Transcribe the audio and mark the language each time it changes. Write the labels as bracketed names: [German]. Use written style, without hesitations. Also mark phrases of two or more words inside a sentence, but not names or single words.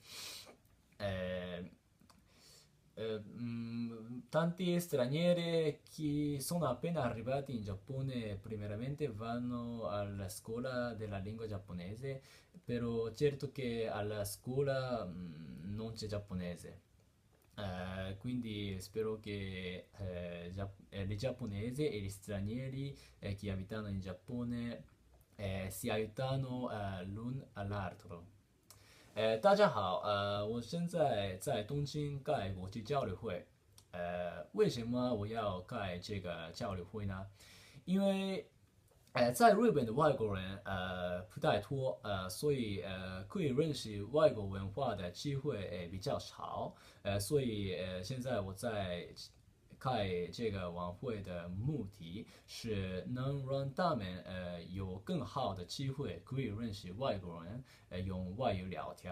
[Italian] Eh, Tanti stranieri che sono appena arrivati in Giappone primeramente vanno alla scuola della lingua giapponese, però certo che alla scuola non c'è giapponese. Quindi spero che i giapponesi e gli stranieri che abitano in Giappone si aiutano l'un all'altro. [Chinese] 大家好，我现在在东京盖国际交流会。为什么我要盖这个交流会呢？因为在日本的外国人不太多，所以可以认识外国文化的机会比较少，所以现在我在开这个晚会的目的是能让他们有更好的机会可以认识外国人，用外语聊天。